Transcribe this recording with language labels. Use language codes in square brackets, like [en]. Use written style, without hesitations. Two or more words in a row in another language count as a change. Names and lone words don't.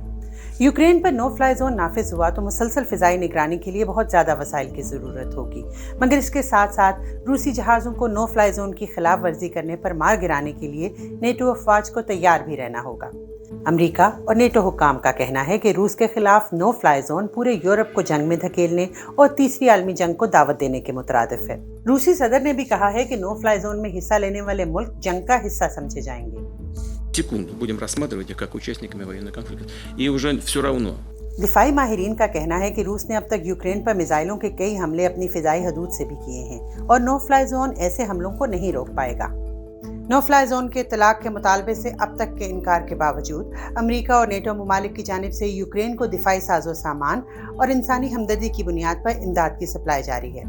[ur] یوکرین پر [en] no fly zone [ur] نافذ ہوا تو مسلسل فضائی نگرانی کے لیے بہت زیادہ وسائل کی ضرورت ہوگی، مگر اس کے ساتھ ساتھ روسی جہازوں کو [en] no fly zone [ur] کی خلاف ورزی کرنے پر مار گرانے کے لیے نیٹو افواج کو تیار بھی رہنا ہوگا. امریکہ اور نیٹو حکام کا کہنا ہے کہ روس کے خلاف [en] no fly zone [ur] پورے یورپ کو جنگ میں دھکیلنے اور تیسری عالمی جنگ کو دعوت دینے کے مترادف ہے. روسی صدر نے بھی کہا ہے کہ [en] no fly zone [ur] میں حصہ لینے والے ملک جنگ کا حصہ سمجھے جائیں گے. [ru] Секунду будем рассматривать их как участниками военного конфликта, и уже все равно. [ur] دفاعی ماہرین کا کہنا ہے کہ روس نے اب تک یوکرین پر میزائلوں کے کئی حملے اپنی فضائی حدود سے بھی کیے ہیں اور [en] no fly zone [ur] ایسے حملوں کو نہیں روک پائے گا. [en] no fly zone [ur] کے اطلاق کے مطالبے سے اب تک کے انکار کے باوجود امریکہ اور نیٹو ممالک کی جانب سے یوکرین کو دفاعی ساز و سامان اور انسانی ہمدردی کی بنیاد پر امداد کی سپلائی جاری ہے.